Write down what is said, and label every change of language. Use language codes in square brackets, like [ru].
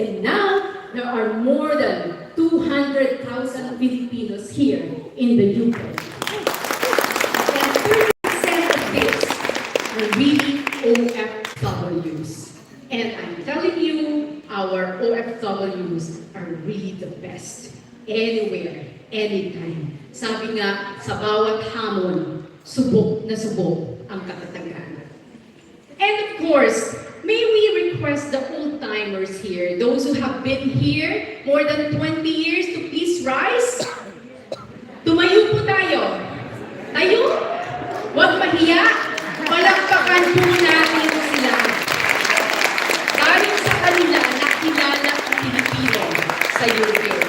[en] And now, there are more than 200,000 Filipinos here in the UK. And 30% of this are really OFWs. And I'm telling you, our OFWs are really the best. Anywhere, anytime. [tl] Sabi nga, sa bawat hamon, subok na subok ang katatagan. [en] And of course, may we request the old-timers here, those who have been here more than 20 years, to please rise? [tl] Tumayo po tayo. Tayo? Huwag mahiya. Palakpakan po natin sila. Dahil sa kanila, nakilala ang Pilipino sa UK.